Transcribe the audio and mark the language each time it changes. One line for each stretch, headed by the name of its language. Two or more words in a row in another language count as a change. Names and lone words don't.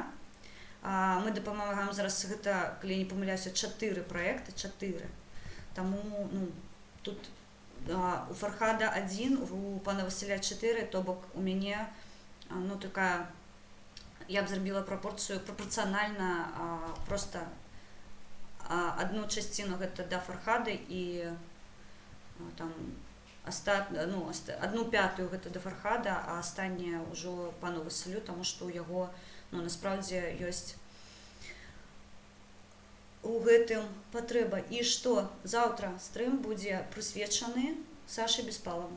Belarusian: Мы дапамагаем зараз, гэта, калі я не памыляюся, 4 праекты, 4. Таму, тут у Фархада 1, у пана Василя 4, то бок у мяне, такая, я б зрабіла прапорцыю прапорцыянальна,
Ukrainian: просто одну частину
Belarusian: гэта да Фархада і там
Russian: одну пятую
Belarusian: гэта да Фархада, а астатняе ўжо пану Василю, таму што ў яго насправдзе ёсць у гэтым патрэба. І што заўтра стрым будзе прысвечаны Саше Беспалову.